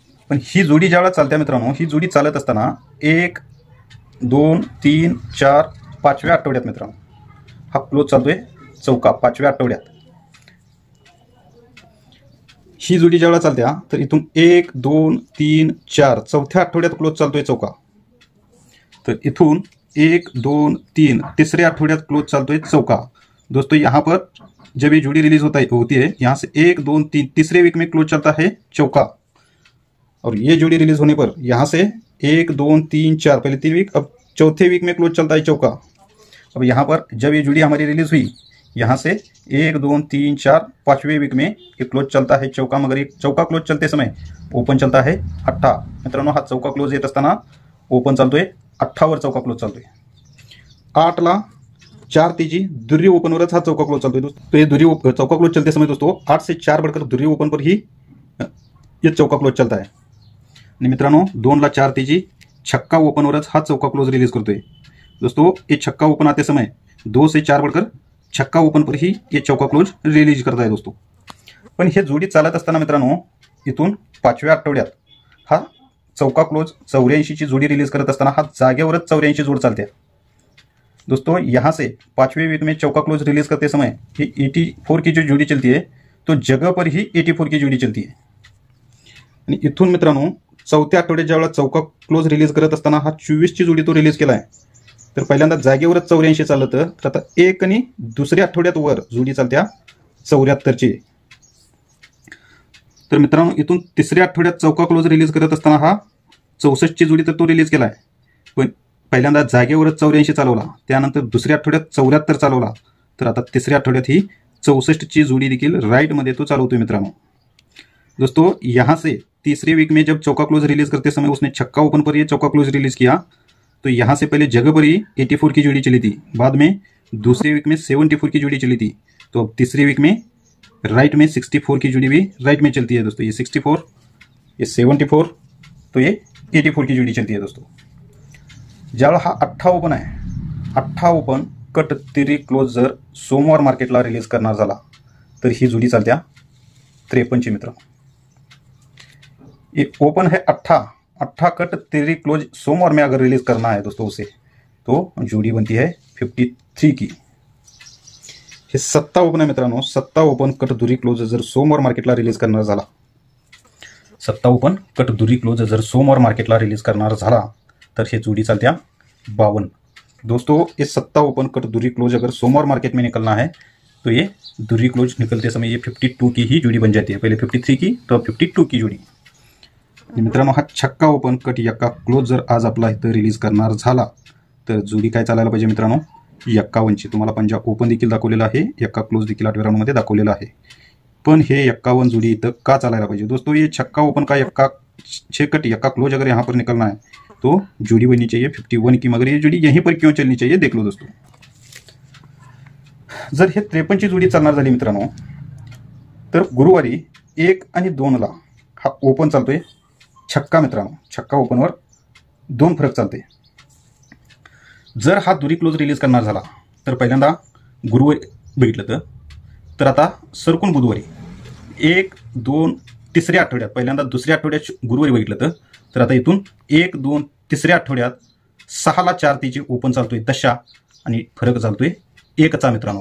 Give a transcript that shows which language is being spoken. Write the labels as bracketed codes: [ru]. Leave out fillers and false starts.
[mr] पण ही जोडी ज्यावेळेला चालते मित्रांनो, ही जोडी चालत असताना 1 2 3 4 5व्या आठवड्यात मित्रांनो हा क्लोज चालतोय चौका 5व्या आठवड्यात। ही जोडी ज्यावेळेला चालत्या तर इथून 1 2 3 4 चौथ्या आठवड्यात क्लोज चालतोय चौका, तर इथून 1 2 3 तीसरे आठवड्यात क्लोज चालतोय चौका दोस्तों। [hi] यहाँ पर जब ये जोड़ी रिलीज होती है यहाँ से 1 2 3 तीसरे वीक में क्लोज चलता है चौका, और ये जोड़ी रिलीज होने पर यहाँ से 1 2 3 4 पहले 3 वीक, अब चौथे वीक में क्लोज चलता है चौका। अब यहाँ पर जब ये जोड़ी हमारी रिलीज हुई, यहाँ से 1 2 3 4 5वें वीक में एक क्लोज चलता है चौका, मगर एक चौका क्लोज चलते समय ओपन चलता है 8. [mr] मित्रांनो, हा चौका क्लोज येत असताना ओपन चालतोय 8 वर चौका क्लोज चालतोय. 8 ला 4 तेजी दुर्री ओपनवरच हा चौका क्लोज चालतोय दोस्तों. [hi] तो ये दुर्री चौका क्लोज चलते समय दोस्तों 8 से 4 बढ़कर दुर्री ओपन पर ही ये चौका क्लोज चलता है. [mr] आणि मित्रांनो 2 ला 4 तेजी छक्का ओपनवरच हा चौका क्लोज रिलीज करतोय दोस्तों. [hi] ये छक्का ओपन आते समय 2 से 4 बढ़कर छक्का ओपन पर ही ये चौका क्लोज रिलीज [mr] करत आहे [hi] दोस्तों. [mr] पण हे जोडी चालत असताना मित्रांनो इथून 5व्या आठवड्यात हा चौका क्लोज 84 ची जोडी रिलीज करत असताना हा जागेवरच 84 जोड चालते दोस्तों. [hi] यहाँ से 5वें वीक में चौका क्लोज रिलीज करते समय ये 84 की जो जोड़ी चलती है तो जगह पर ही 84 की जोड़ी चलती है. [mr] आणि इथून मित्रांनो 4थ्या आठवड्यात ज्यावेळेला चौका क्लोज रिलीज करत असताना हा 24 ची जोडी तो रिलीज केला आहे. तर पहिल्यांदा जागेवरच 84 चाललं तर आता एक आणि दुसऱ्या आठवड्यात वर जोडी चालत्या 74 ची. तर मित्रांनो इथून तिसऱ्या आठवड्यात चौका क्लोज रिलीज करत असताना हा 64 ची जोडी तर तो रिलीज केला आहे. पण पहिल्यांदा जागेवरच 84 चालवला, त्यानंतर दुसऱ्या आठवड्यात 74 चालवला, तर आता तिसऱ्या आठवड्यात ही 64 ची जोड़ी देखील राइट मध्ये तो चालवतोय मित्रांनो. [hi] दोस्तों यहाँ से तीसरे वीक में जब चौका क्लोज रिलीज करते समय उसने छक्का ओपन पर ये चौका क्लोज रिलीज किया, तो यहाँ से पहले जगह पर ही 84 की जोड़ी चली थी, बाद में दूसरे वीक में 74 की जोड़ी चली थी, तो अब तीसरे वीक में राइट में 64 की जोड़ी भी राइट में चलती है दोस्तों. ये 64, ये 74, तो ये 84 की जोड़ी चलती है दोस्तों. [mr] ज्यावेळेला हा 8 ओपन आहे, 8 ओपन कट तिरी क्लोज जर सोमवार मार्केटला रिलीज करणार झाला तर ही जोडी चालत्या 53 ची मित्र. [hi] ये ओपन है 8 कट तिरी क्लोज सोमवार में अगर रिलीज करना है दोस्तों उसे, तो जोड़ी बनती है 53 की. [mr] हे 7 ओपन आहे मित्रांनो, 7 ओपन कट दुरी क्लोज जर सोमवार मार्केटला रिलीज करणार झाला, 7 ओपन कट दुरी क्लोज जर सोमवार मार्केटला रिलीज करणार झाला तर हे जोड़ी चालत्या 52 दोस्तों. [hi] ये 7 ओपन कट दुरी क्लोज अगर सोमवार मार्केट में निकलना है तो ये दुरी क्लोज निकलते समय ये 52 की ही जोड़ी बन जाती है. पहले 53 की तो 52 की जोड़ी. [mr] मित्रांनो हा छक्का ओपन कट यक्का क्लोज जर आज आपला इथं रिलीज करणार झाला तर जोडी काय चालायला पाहिजे मित्रांनो 51 ची. तुम्हाला पंजा ओपन देखील दाखवलेला आहे, यक्का क्लोज देखील 8व्या राऊंड मध्ये दाखवलेला आहे. पण हे 51 जोड़ी इथं का चालायला पाहिजे दोस्तों? [hi] ये छक्का ओपन का यक्का 6 कट यक्का क्लोज अगर यहाँ पर निकलना है तो जोड़ी बननी चाहिए 51 की, मगर ये जोड़ी यहीं पर क्यों चलनी चाहिए देख लो दोस्तों. [mr] जर हे 53 ची जोड़ी चालणार झाली मित्रांनो तर गुरुवारी 1 आणि 2 ला हा ओपन चालतोय छक्का मित्रांनो. छक्का ओपनवर 2 फरक चालते. जर हा दुरी क्लोज रिलीज करणार झाला तर पहिल्यांदा गुरुवारी बघितलं तर आता सरकून बुधवारी 1 2 तिसऱ्या आठवड्यात, पहिल्यांदा दुसऱ्या आठवड्यात गुरुवारी बघितलं तर आता इथून 1 2 तिसऱ्या आठवड्यात 6 ला 4 तिची ओपन चालतोय दशा आणि फरक चालतोय 1 चा मित्रांनो.